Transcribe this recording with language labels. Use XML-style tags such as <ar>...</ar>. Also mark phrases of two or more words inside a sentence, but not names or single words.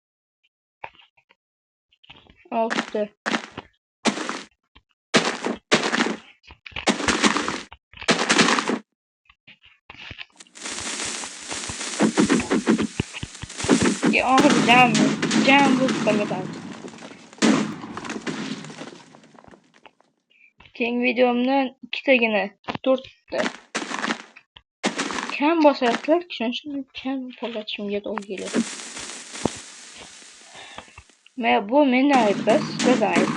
<uz>6 ta.</uz> <tr>Ağır cam bu parlatan.</tr> <uz>Keyingi videomdan 2 tagina 4 ta. Kam bosayaptilar, shuning uchun kam parlatishimga to'g'ri keladi. Bu mendan ayb emas, sizlardan ayb.</uz>